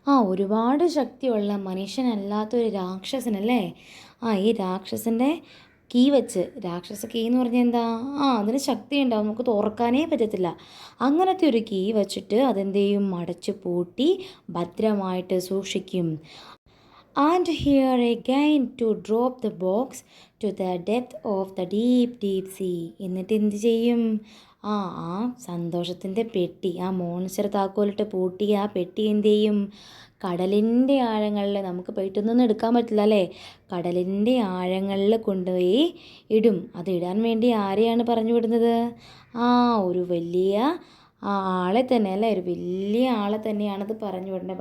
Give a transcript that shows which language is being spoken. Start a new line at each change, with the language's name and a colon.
Malayalam: ഒരുപാട് ശക്തിയുള്ള മനുഷ്യനല്ലാത്തൊരു രാക്ഷസനല്ലേ. ഈ രാക്ഷസൻ്റെ കീ വെച്ച്, രാക്ഷസ കീ എന്ന് പറഞ്ഞാൽ എന്താ, അതിന് ശക്തി ഉണ്ടാവും, നമുക്ക് തുറക്കാനേ പറ്റത്തില്ല. അങ്ങനത്തെ ഒരു കീ വെച്ചിട്ട് അതെന്ത് ചെയ്യും, അടച്ച് പൂട്ടി ഭദ്രമായിട്ട് സൂക്ഷിക്കും.
English: And here again to drop the box to the depth of the deep sea.
Malayalam: എന്നിട്ട് എന്ത് ചെയ്യും, ആ സന്തോഷത്തിൻ്റെ പെട്ടി, ആ മോൺസ്റ്റർ താക്കോലിട്ട് പൂട്ടിയ ആ പെട്ടി എന്ത് ചെയ്യും, കടലിൻ്റെ ആഴങ്ങളിൽ, നമുക്ക് പെട്ടെന്നൊന്നും എടുക്കാൻ പറ്റില്ല അല്ലേ, കടലിൻ്റെ ആഴങ്ങളിൽ കൊണ്ടുപോയി ഇടും. അത് ഇടാൻ വേണ്ടി ആരെയാണ് പറഞ്ഞു വിടുന്നത്, ഒരു വലിയ ആളെ തന്നെ അല്ലേ, ഒരു വലിയ ആളെ തന്നെയാണത് പറഞ്ഞു വിടുന്നത്.